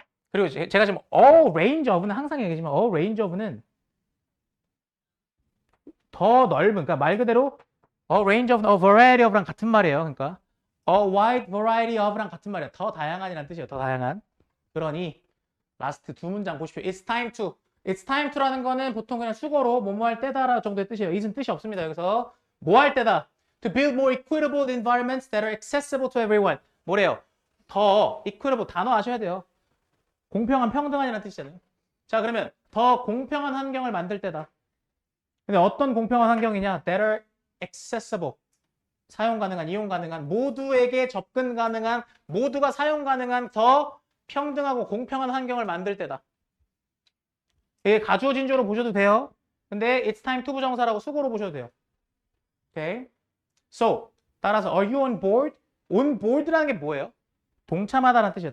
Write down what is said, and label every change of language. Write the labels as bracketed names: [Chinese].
[Korean] 그리고 제가 지금 [English] all range of [Korean] 는 항상 얘기하지만 all range of는 더 넓은, 그러니까 말 그대로 [English] a range of, a variety of [Korean] 랑 같은 말이에요. 그러니까 [English] a wide variety of [Korean] 랑 같은 말이에요. 더 다양한이라는 뜻이에요. 더 다양한. 그러니 라스트 두 문장 보십시오. [English] It's time to. It's time to [Korean] 라는 거는 보통 그냥 수거로 뭐뭐 할 때다 정도의 뜻이에요. is은 뜻이 없습니다. 여기서 뭐 할 때다. [English] To build more equitable environments that are accessible to everyone. [Korean] 뭐래요? 더 equitable 단어 아셔야 돼요. 공평한 평등한이라는 뜻이잖아요. 자, 그러면 더 공평한 환경을 만들 때다. 근데 어떤 공평한 환경이냐? [English] That are accessible. [Korean] 사용 가능한, 이용 가능한, 모두에게 접근 가능한, 모두가 사용 가능한 더 평등하고 공평한 환경을 만들 때다. 이게 가주어 진주로 보셔도 돼요. 근데 [English] it's time to [Korean] 부정사라고 수고로 보셔도 돼요. 오케이. [English] So, [Korean] 따라서 [English] are you on board? [Korean] on board라는 게 뭐예요? 동참하다라는 뜻이에요.